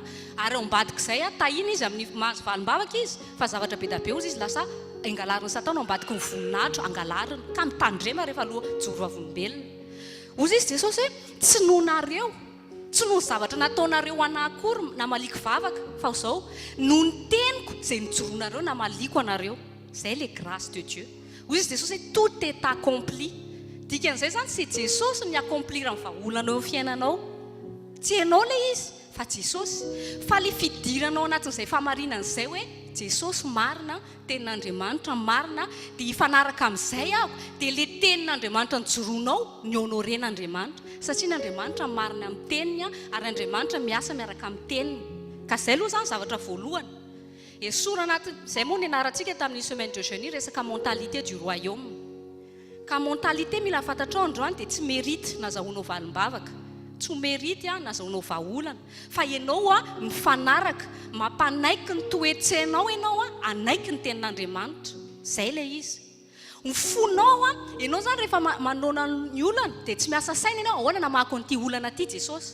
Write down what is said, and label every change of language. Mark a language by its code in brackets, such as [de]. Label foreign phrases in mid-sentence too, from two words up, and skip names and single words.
[mg] Ary ao ambadika izay tahiny izy amin'ny mahazo valim-bavaka izy fa zavatra be da be ozy izy lasa angalariny Satana ao ambadika ny voninahitro angalariny ka mitandrema rehefa aloha joro vavolombelona. Ozy izy Jesosy hoe tsy noho nareo tsy noho ny zavatra nataonareo anakory na maliko vavaka fa zao noho ny teniko izay nijoroanareo na maliko anareo. [fr] Zay le grâce de Dieu. [mg] Hoy izy Jesosy hoe [fr] tout est accompli. [mg] Dikan'izay zany sy Jesosy ny accomplir amin'ny vahaolana eo amin'ny fiainanao. Tsy ianao le izy fa Jesosy. Fa le fidiranao anatin'izay famarinana izay hoe Jesosy marina, tenin'Andriamanitra marina, dia hifanaraka amin'izay aho dia le tenin'Andriamanitra nijoroanao ny honoren'Andriamanitra. Satria n'Andriamanitra marina amin'ny teniny ary Andriamanitra miasa miaraka amin'ny teniny. Ka izay aloha zany zavatra voalohany. Esorana anaty izay moa ny anarantsika tamin'ny [fr] semaine de jeûne [mg] resaka [fr] mentalité du royaume. [mg] Ka mentalité mila fantatrao androany dia tsy mérite nazahoanao valim-bavaka. Tsy mérite nazahoanao vahaolana. Fa ianao mifanaraka, mampanaiky ny toetsainao ianao anaiky ny tenin'Andriamanitra. Zay le izy. Ny fonao ianao zany rehefa manona ny olana dia tsy miasa saina ianao ahoana namako an'ity olana ity Jesosy.